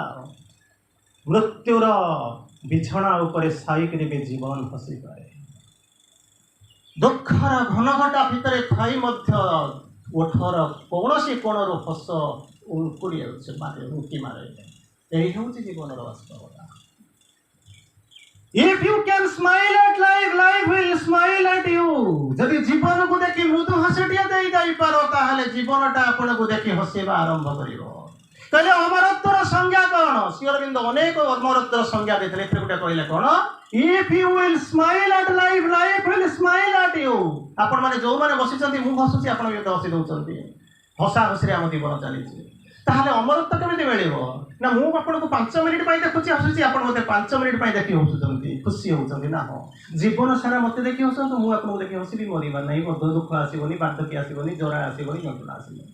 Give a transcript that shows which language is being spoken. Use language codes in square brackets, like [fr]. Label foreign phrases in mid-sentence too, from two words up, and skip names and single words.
[or] ମୃତ୍ୟୁର ବିଛଣା ଉପରେ ସାଇକିରି ବି ଜୀବନ ହସିପାରେ। ଦୁଃଖର ଘନଘଟା ଭିତରେ ଥାଇ ମଧ୍ୟ ଓଠର କୌଣସି କୋଣରୁ ହସ ଉଙ୍କୁଡ଼ି ଯାଉଛି, ଉଙ୍କି ମାରେ। ଏହି ହେଉଛି ଜୀବନର ବାସ୍ତବତା। [en] If you can smile at life, life will smile at you. [or] ଯଦି ଜୀବନକୁ ଦେଖି ମୃଦୁ ହସଟିଏ ଦେଇ ଯାଇପାର, ତାହେଲେ ଜୀବନଟା ଆପଣଙ୍କୁ ଦେଖି ହସିବା ଆରମ୍ଭ କରିବ। ତାହେଲେ ଅମରତ୍ୱର ସଂଜ୍ଞା କ'ଣ? ଶ୍ରୀ ଅରବିନ୍ଦ ଅନେକ ଅମରତ୍ୱର ସଂଜ୍ଞା ଦେଇଥିଲେ। ଏଥିରେ ଗୋଟେ କହିଲେ କ'ଣ? [en] If you will smile at life, life will smile at you. [or] ଆପଣମାନେ ଯେଉଁମାନେ ବସିଛନ୍ତି, ମୁଁ ହସୁଛି, ଆପଣ ବି ହସି ଦେଉଛନ୍ତି, ହସା ହସିରେ ଆମ ଜୀବନ ଚାଲିଛି। ତାହେଲେ ଅମରତ୍ୱ କେମିତି ମିଳିବ? ନା ମୁଁ ଆପଣଙ୍କୁ 5 ମିନିଟ୍ ପାଇଁ ଦେଖୁଛି, ହସୁଛି, ଆପଣ ମୋତେ 5 ମିନିଟ୍ ପାଇଁ ଦେଖି ହସୁଛନ୍ତି, ଖୁସି ହେଉଛନ୍ତି ନା? ହଁ, ଜୀବନ ସାରା ମୋତେ ଦେଖି ହସନ୍ତୁ, ମୁଁ ଆପଣଙ୍କୁ ଦେଖି ହସିବି, ମରିବା ନାହିଁ, ମଧ୍ୟ ଦୁଃଖ ଆସିବନି, ବାର୍ଦ୍ଧକ୍ୟ ଆସିବନି, ଜ୍ୱର ଆସିବନି, ଯନ୍ତ୍ରଣା ଆସିବନି।